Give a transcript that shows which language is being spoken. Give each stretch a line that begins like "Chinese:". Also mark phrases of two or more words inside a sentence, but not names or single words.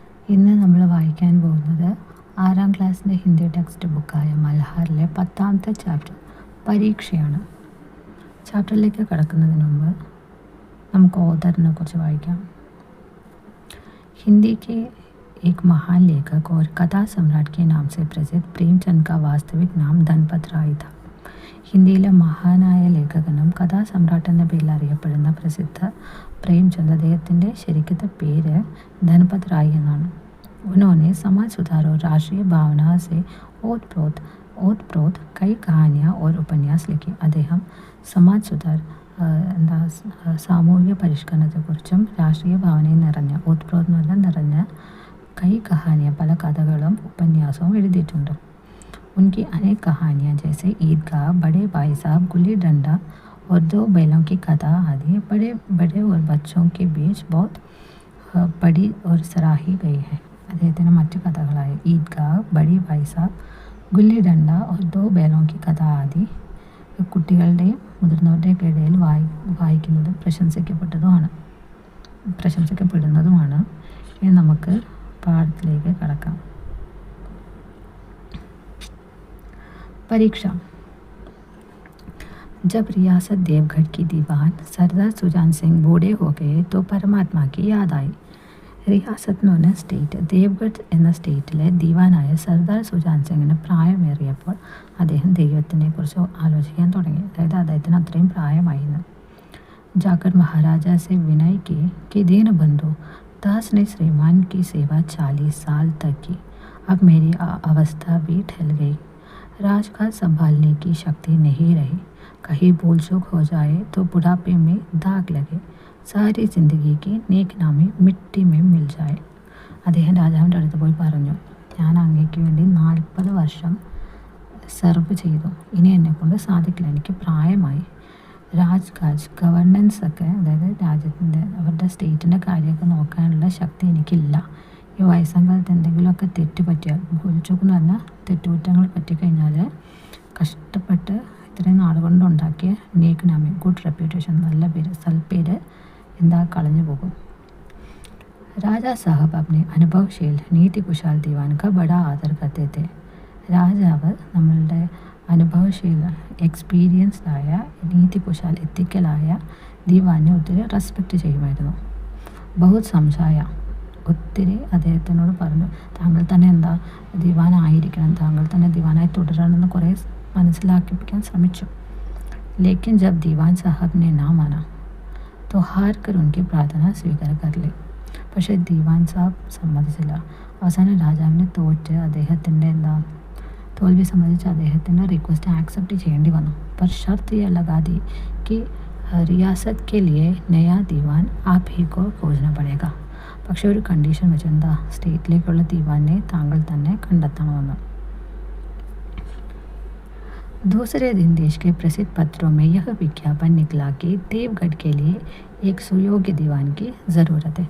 Malayalam: ഇന്ന് നമ്മൾ വായിക്കാൻ പോകുന്നത് 6ാം ക്ലാസ്സിൻ്റെ ഹിന്ദി ടെക്സ്റ്റ് ബുക്കായ മൽഹാറിലെ 10ാമത്തെ ചാപ്റ്റർ പരീക്ഷയാണ്. ചാപ്റ്ററിലേക്ക് കടക്കുന്നതിന് മുമ്പ് നമുക്ക് ഓഥറിനെ കുറിച്ച് വായിക്കാം.
Hindi: हिंदी के एक महान लेखक और कथा सम्राट के नाम से प्रसिद्ध प्रेमचंद का वास्तविक नाम धनपत राय था.
Malayalam: ഹിന്ദിയിലെ മഹാനായ ലേഖകനും കഥാസമ്രാട്ട് എന്ന പേരിൽ അറിയപ്പെടുന്ന പ്രസിദ്ധ പ്രേംചന്ദ്, അദ്ദേഹത്തിൻ്റെ ശരിക്കത്തെ പേര് ധനപത് റായ് എന്നാണ്.
Hindi: उन्होंने समाज सुधार और राष्ट्रीय भावना से ओतप्रोत कई कहानियाँ और उपन्यास लिखी.
Malayalam: അദ്ദേഹം
Hindi: समाज सुधार
Malayalam: സാമൂഹിക പരിഷ്കരണത്തെക്കുറിച്ചും രാഷ്ട്രീയ ഭാവനയും നിറഞ്ഞ
Hindi: कई कहानियाँ
Malayalam: പല കഥകളും ഉപന്യാസവും എഴുതിയിട്ടുണ്ട്.
Hindi: उनकी अनेक कहानियाँ जैसे ईदगाह, बड़े भाई साहब, गुल्ली डंडा और दो बैलों की कथा आदि बड़े और बच्चों के बीच बहुत पढ़ी और सराही गई है.
Malayalam: അദ്ദേഹത്തിൻ്റെ മറ്റു കഥകളായ ഈദ്ഗാഹ്, ബഡി ഭായ് സാബ്, ഗുല്ലി ഡണ്ട और दो बैलों की कथा ആദി കുട്ടികളുടെയും മുതിർന്നവരുടെയൊക്കെ ഇടയിൽ വായിക്കുന്നതും പ്രശംസിക്കപ്പെടുന്നതുമാണ്. ഇനി നമുക്ക് പാഠത്തിലേക്ക് കടക്കാം.
Hindi: परीक्षा. जब रियासत देवगढ़ की दीवान सरदार सुजान सिंह बूढ़े हो गए तो परमात्मा की याद आई.
Malayalam: റിയാസത്ത് എന്ന് പറഞ്ഞ സ്റ്റേറ്റ്, ദേവ്ഗഡ് എന്ന സ്റ്റേറ്റിലെ ദീവാനായ സർദാർ സുജാൻ സിംഗിന് പ്രായമേറിയപ്പോൾ അദ്ദേഹം ദൈവത്തിനെ കുറിച്ച് ആലോചിക്കാൻ തുടങ്ങി. അതായത് അദ്ദേഹത്തിന് അത്രയും പ്രായമായിരുന്നു.
Hindi: जाकर महाराजा से विनय की कि दीन बंधु, दास ने श्रीमान की सेवा 40 साल तक की. अब मेरी अवस्था भी ठहर गई. राजकाज संभालने की शक्ति नहीं रही. कहीं भूल चूक हो जाए तो बुढ़ापे में दाग लगे. सारी ज़िंदगी की नेकनामी मिट्टी में मिल जाए.
Malayalam: അദ്ദേഹം രാജാവിൻ്റെ അടുത്ത് പോയി പറഞ്ഞു, ഞാൻ അങ്ങേക്ക് വേണ്ടി 40 വർഷം സെർവ് ചെയ്തു. ഇനി എന്നെക്കൊണ്ട് സാധിക്കില്ല, എനിക്ക് പ്രായമായി. രാജ്കാജ് ഗവർണൻസ് ഒക്കെ, അതായത് രാജ്യത്തിൻ്റെ അവരുടെ സ്റ്റേറ്റിൻ്റെ കാര്യമൊക്കെ നോക്കാനുള്ള ശക്തി എനിക്കില്ല. ഈ വയസ്സാം കാലത്ത് എന്തെങ്കിലുമൊക്കെ തെറ്റ് പറ്റിയാൽ, ഭൂരിച്ചോക്കെന്ന് പറഞ്ഞാൽ തെറ്റുകുറ്റങ്ങൾ പറ്റിക്കഴിഞ്ഞാൽ കഷ്ടപ്പെട്ട് ഇത്രയും നാളുകൊണ്ടുണ്ടാക്കിയ നേക്നാമി,
English: good reputation,
Malayalam: നല്ല പേര്, സൽപ്പേര് എന്താ കളഞ്ഞു പോകും.
Hindi: राजा साहब अपने अनुभवशील नीति कुशल दीवान का बड़ा आदर करते थे.
Malayalam: രാജാവ് നമ്മളുടെ അനുഭവശീല, എക്സ്പീരിയൻസ്ഡായ,
Hindi: नीति कुशल,
Malayalam: എത്തിക്കലായ ദീവാനെ ഒത്തിരി റെസ്പെക്റ്റ് ചെയ്യുമായിരുന്നു.
Hindi: बहुत समझाया,
Malayalam: ഒത്തിരി അദ്ദേഹത്തിനോട് പറഞ്ഞു, താങ്കൾ തന്നെ എന്താ ദിവാനായിരിക്കണം, താങ്കൾ തന്നെ ദിവാനായി തുടരണമെന്ന് കുറേ മനസ്സിലാക്കിപ്പിക്കാൻ ശ്രമിച്ചു.
Hindi: लेकिन जब दीवान साहब ने ना माना तो हार कर उनकी प्रार्थना स्वीकार कर ली.
Malayalam: പക്ഷേ ദിവാൻ സാബ് സമ്മതിച്ചില്ല. അവസാനം രാജാവിനെ അദ്ദേഹത്തിൻ്റെ തോൽവി സംബന്ധിച്ച് അദ്ദേഹത്തിൻ്റെ റിക്വസ്റ്റ് ആക്സെപ്റ്റ് ചെയ്യേണ്ടി വന്നു.
Hindi: पर शर्त यह लगा दी कि रियासत के लिए नया दीवान आप ही को खोजना पड़ेगा.
Malayalam: പക്ഷേ ഒരു കണ്ടീഷൻ വെച്ച്, എന്താ, സ്റ്റേറ്റിലേക്കുള്ള ദീവാനെ താങ്കൾ തന്നെ കണ്ടെത്തണമെന്ന്.
Hindi: दूसरे दिन देश के प्रसिद्ध पत्रों में यह विज्ञापन निकला कि देवगढ़ के लिए एक सुयोग्य दीवान की ज़रूरत है.